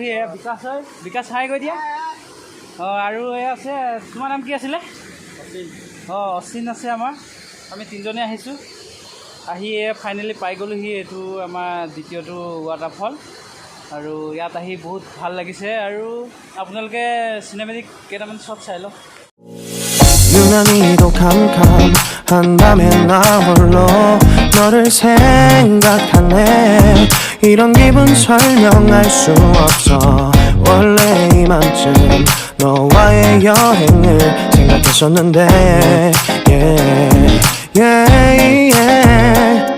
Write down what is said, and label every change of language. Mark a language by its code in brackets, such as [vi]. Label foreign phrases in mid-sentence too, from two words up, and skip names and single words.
[as] এয়া বিকাশ হয় বিকাশ হাই গৈ দিয়া আৰু এয়া আছে তোমাৰ নাম কি আছিলে অচিন আছে আমাৰ আমি তিনিজনে আহিছোঁ আহি ফাইনেলি পাই গ'লোহি এইটো আমাৰ দ্বিতীয়টো ৱাটাৰফল আৰু ইয়াত আহি বহুত ভাল লাগিছে আৰু আপোনালোকে চিনেমেটিক কেইটামান শ্বট চাই লওক [ko] 유난히도 캄캄한 밤에 나 홀로 너를 생각하네 이런 기분 설명할 수 없어 원래 이맘쯤 너와의 여행을 생각했었는데 [en] yeah, yeah, yeah.